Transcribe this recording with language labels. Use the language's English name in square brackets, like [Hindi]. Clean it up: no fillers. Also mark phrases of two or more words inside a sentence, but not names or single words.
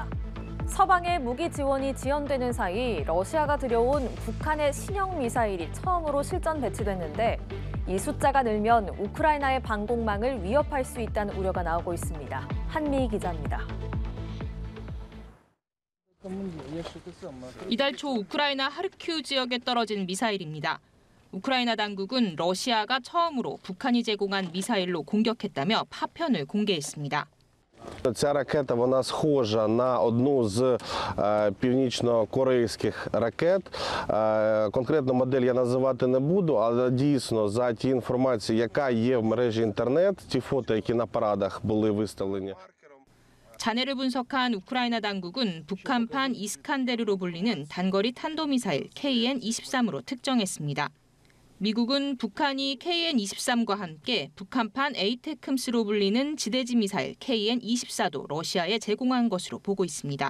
[Korean] 서방의 무기 지원이 지연되는 사이 러시아가 들여온 북한의 신형 미사일이 처음으로 실전 배치됐는데 이 숫자가 늘면 우크라이나의 방공망을 위협할 수 있다는 우려가 나오고 있습니다. 한미희 기자입니다. 이달 초 우크라이나 하르키우 지역에 떨어진 미사일입니다. 우크라이나 당국은 러시아가 처음으로 북한이 제공한 미사일로 공격했다며 파편을 공개했습니다. [Ukrainian] Ця ракета, вона схожа на одну з північно-корейських ракет. Конкретну модель я називати не буду, але дійсно за ті інформації, яка є в мережі інтернет, ті фото, які на парадах були виставлені. [Korean] 잔해를 분석한 우크라이나 당국은 북한판 이스칸데르로 불리는 단거리 탄도미사일 KN-23으로 특정했습니다. 미국은 북한이 KN-23과 함께 북한판 에이테크스로 불리는 지대지 미사일 KN-24도 러시아에 제공한 것으로 보고 있습니다.